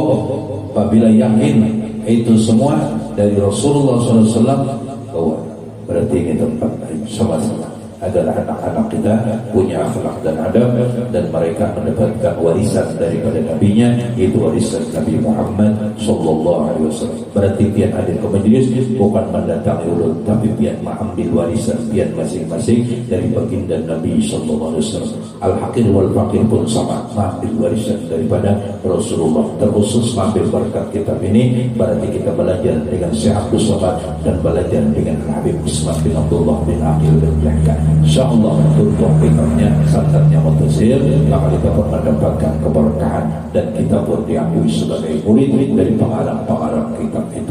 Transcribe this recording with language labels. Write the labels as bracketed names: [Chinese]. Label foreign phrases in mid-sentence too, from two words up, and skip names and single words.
[Indonesian] Apabila yakin itu semua dari Rasulullah SAW, bahwa berarti ini tempat sama-sama adalah anak-anak kita punya akhlak dan adab, dan mereka mendapatkan warisan daripada nabinya, yaitu warisan Nabi Muhammad [Arabic] صلى الله عليه وسلم. [Indonesian] Berarti pian hadir ke majelis bukan mendatangi ulun, tapi pian mengambil warisan pian masing-masing dari baginda Nabi [Arabic] صلى الله عليه وسلم. الحقير والفقير [Indonesian] pun sama, mengambil warisan daripada Rasulullah. Terkhusus mengambil berkat kitab ini, berarti kita belajar dengan Syekh Abdul Somad dan belajar dengan Habib Usman bin Abdullah bin Aqil bin Yahya. InsyaAllah untuk kitabnya santatnya mutasir, maka kita pun mendapatkan keberkahan dan kita pun diakui sebagai murid dari pengarang-pengarang kitab itu.